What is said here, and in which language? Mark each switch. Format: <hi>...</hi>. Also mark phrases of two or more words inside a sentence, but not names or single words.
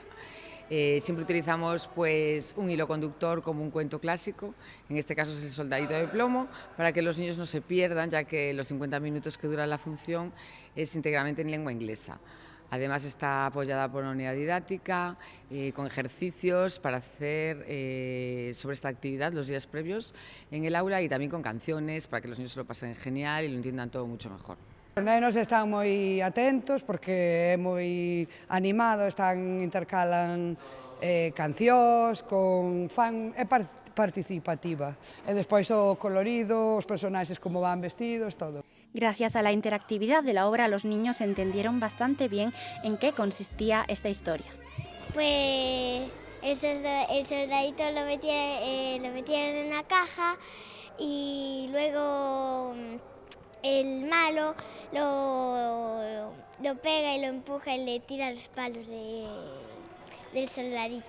<es>Siempre utilizamos pues un hilo conductor como un cuento clásico, en este caso es El soldadito de plomo, para que los niños no se pierdan, ya que los 50 minutos que dura la función es íntegramente en lengua inglesa. Además está apoyada por una unidad didáctica, con ejercicios para hacer sobre esta actividad los días previos en el aula y también con canciones para que los niños se lo pasen genial y lo entiendan todo mucho mejor.</es> <gl>Os nenos están moi atentos porque é moi animado, intercalan cancións, é participativa. E despois o colorido, os personaxes como van vestidos, todo.</gl> <es>Gracias a la interactividad de la obra, los niños entendieron bastante bien en qué consistía esta historia. Pues el soldadito lo metieron en una caja y luego el malo lo pega y lo empuja y le tira los palos del soldadito.</es>